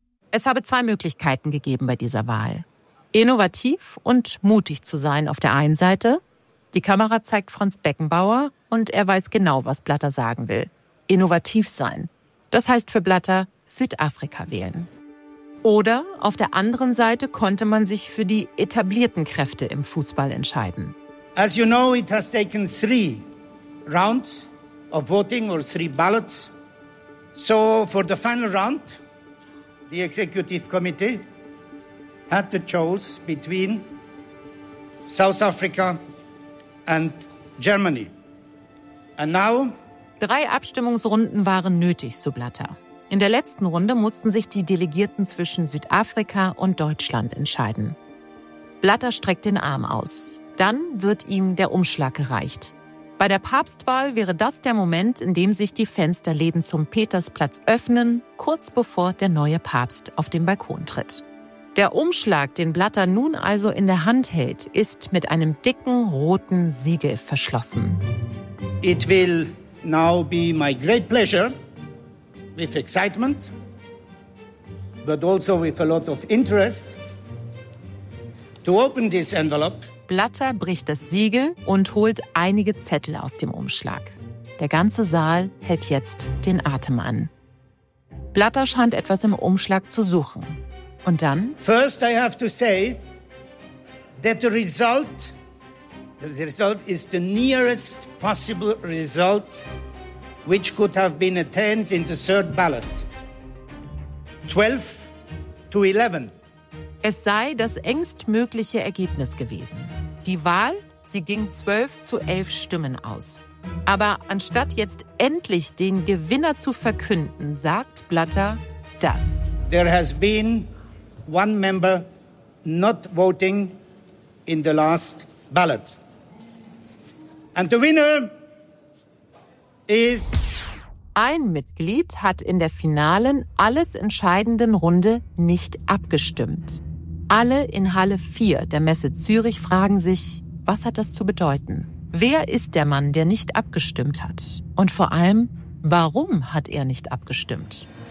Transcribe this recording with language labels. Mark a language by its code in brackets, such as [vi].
[de] Es habe zwei Möglichkeiten gegeben bei dieser Wahl. Innovativ und mutig zu sein auf der einen Seite. Die Kamera zeigt Franz Beckenbauer und er weiß genau, was Blatter sagen will. Innovativ sein. Das heißt für Blatter Südafrika wählen. Oder auf der anderen Seite konnte man sich für die etablierten Kräfte im Fußball entscheiden. [en] As you know, it has taken three rounds of voting or three ballots. So for the final round, the executive committee had to choose between South Africa and Germany. And now? [de] Drei Abstimmungsrunden waren nötig, so Blatter. In der letzten Runde mussten sich die Delegierten zwischen Südafrika und Deutschland entscheiden. Blatter streckt den Arm aus. Dann wird ihm der Umschlag gereicht. Bei der Papstwahl wäre das der Moment, in dem sich die Fensterläden zum Petersplatz öffnen, kurz bevor der neue Papst auf den Balkon tritt. Der Umschlag, den Blatter nun also in der Hand hält, ist mit einem dicken roten Siegel verschlossen. [en] It will now be my great pleasure, with excitement, but also with a lot of interest, to open this envelope. [de] Blatter bricht das Siegel und holt einige Zettel aus dem Umschlag. Der ganze Saal hält jetzt den Atem an. Blatter scheint etwas im Umschlag zu suchen. Und dann? [en] First I have to say that the result is the nearest possible result which could have been attained in the third ballot. 12-11. [de] Es sei das engstmögliche Ergebnis gewesen. Die Wahl, sie ging 12-11 Stimmen aus. Aber anstatt jetzt endlich den Gewinner zu verkünden, sagt Blatter das. [en] There has been one member not voting in the last ballot. And the winner is... [de] Ein Mitglied hat in der finalen, alles entscheidenden Runde nicht abgestimmt. Alle in Halle 4 der Messe Zürich fragen sich, was hat das zu bedeuten? Wer ist der Mann, der nicht abgestimmt hat? Und vor allem, warum hat er nicht abgestimmt?